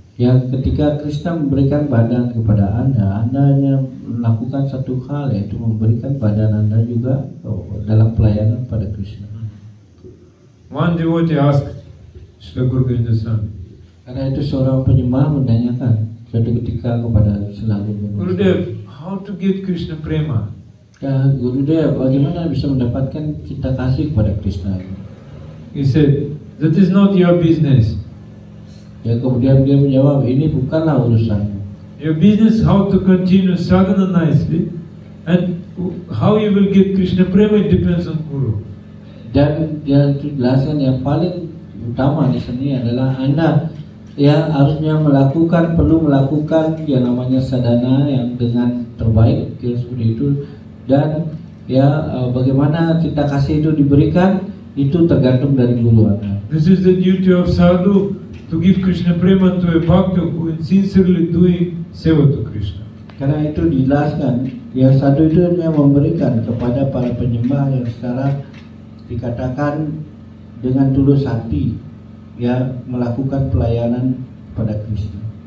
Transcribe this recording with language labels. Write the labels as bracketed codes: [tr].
[id] Ya, ketika Krishna memberikan badan kepada Anda hanya melakukan satu hal, yaitu memberikan badan Anda juga dalam pelayanan pada Krishna. [en] One devotee asked Srila Guru Govinda Swami, [id] Karena itu seorang penyembah menanyakan suatu ketika kepada Srila Guru Govinda Swami, [en] Gurudev, how to get Krishna prema? [id] ya Gurudev, bagaimana bisa mendapatkan cinta kasih kepada Krishna? [en] He said, that is not your business. [id] Ya, kemudian dia menjawab, ini bukanlah urusanmu. [en] Your business how to continue sadhana nicely, and how you will get Krishna prema, it depends on Guru. [id] Dan dia jelaskan yang paling utama di sini adalah Anda harusnya perlu melakukan yang namanya sadhana yang dengan terbaik, seperti itu. Dan bagaimana cinta kasih itu diberikan itu tergantung dari guru Anda. [en] This is the duty of sadhu, to give Krishna prema to a bhakta who is sincerely doing seva to Krishna. [id] Karena itu dijelaskan, sadhu itu hanya memberikan kepada para penyembah yang secara dikatakan dengan tulus hati, melakukan pelayanan pada Krishna.